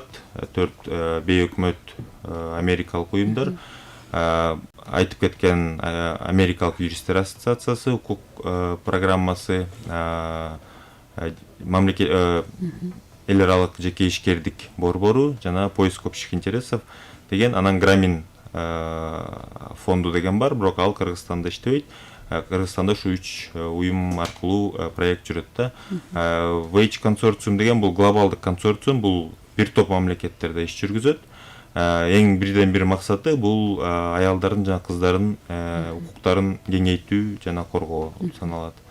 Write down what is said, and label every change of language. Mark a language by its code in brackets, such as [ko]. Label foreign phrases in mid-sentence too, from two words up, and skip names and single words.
[ky] 4 бейөкмөт америкалык уюмдар. Айтып кеткен Америкалык юристтер ассоциациясы, укук программасы, эл аралык жеке ишкердик борбору жана [ru] поиск общих интересов [ky] деген, анан Грамин фонду деген бар, бирок ал Кыргызстанда иштебейт. Кыргызстанда ушу 3 уюм аркылуу проект жүрөт да. Wage консорциум деген бул глобалдык консорциум, бул бир топ мамлекеттерде иш жүргүзөт. Эң бирден бир максаты бул аялдардын жана кыздардын укуктарын кеңейтүү жана коргоо болуп саналат.